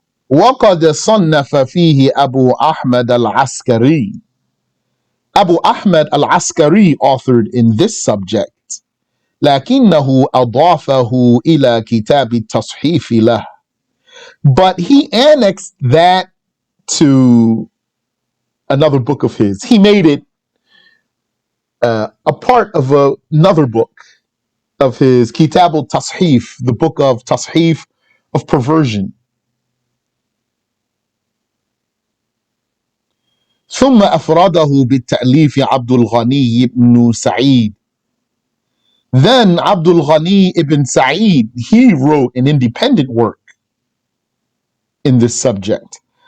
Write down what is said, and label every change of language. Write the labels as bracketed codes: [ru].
[ar] وَقَدْ صَنَّفَ فِيهِ أَبُو أَحْمَدَ الْعَسْكَرِيّ. [en] Abu Ahmad al-Askari authored in this subject. [ar] لكنه أضافه إلى كتاب التصحيف له. [en] But he annexed that to another book of his. He made it a part of another book of his, Kitab al-Tashif, the book of Tashif, of perversion. [ar] ثم أفرده بالتأليف عبد الغني بن سعيد. [en] Then Abdul Ghani ibn Sa'id, he wrote an independent work in this subject.